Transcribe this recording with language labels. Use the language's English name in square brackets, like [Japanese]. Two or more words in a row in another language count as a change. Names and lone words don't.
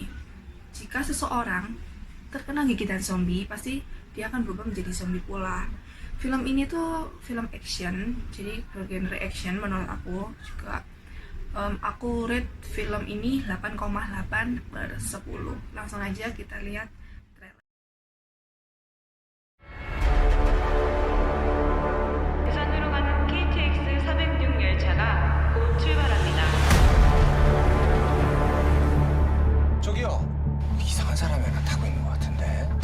[Indonesian] Jika seseorang terkena gigitan zombie, pasti dia akan berubah menjadi zombie pula. Film ini tuh film action, jadi bergenre action menurut aku juga. Aku rate film ini 8,8/10. Langsung aja kita lihat trailer. [Korean] 부산으로 가는 KTX 406 열차가 곧 출발합니다. 저기요, 이상한 사람이 하나 타고 있는 것 같은데.